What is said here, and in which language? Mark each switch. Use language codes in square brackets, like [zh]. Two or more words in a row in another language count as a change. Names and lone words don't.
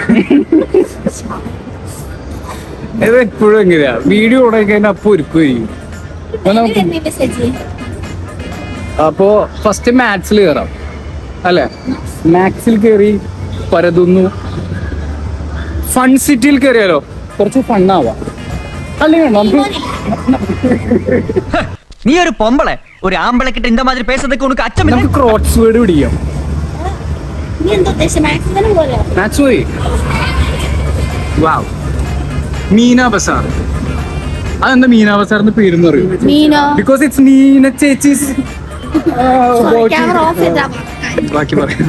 [ml] ഇത് എപ്പോഴും എങ്ങനെയാ വീഡിയോ ഉടക്കി കഴിഞ്ഞാൽ അപ്പൊ ഒരുക്കും. അപ്പോ ഫസ്റ്റ് മാത്സിൽ കയറാം അല്ലെ? മാത്സിൽ കയറി പരതുന്നു. ഫൺ സിറ്റിയിൽ കയറിയാലോ? കുറച്ച് ഫണ്ണാവാം അല്ലെങ്കിൽ നമുക്ക് [ta] நீ ஒரு பொம்பளை ஒரு ஆம்பளை கிட்ட இந்த மாதிரி பேசுறதுக்கு உனக்கு அச்சம் இல்ல? [ml] നമുക്ക് ക്രോട്സ് വേർഡ് പിടിക്കാം. മാത്സ് പോയി. വാവ്, മീന ബസാർ. അതെന്താ മീന ബസാർ എന്ന് പേരെന്ന് പറയൂ? [en] because it's [ml] മീന ചേച്ചീസ്. ബാക്കി പറയാം.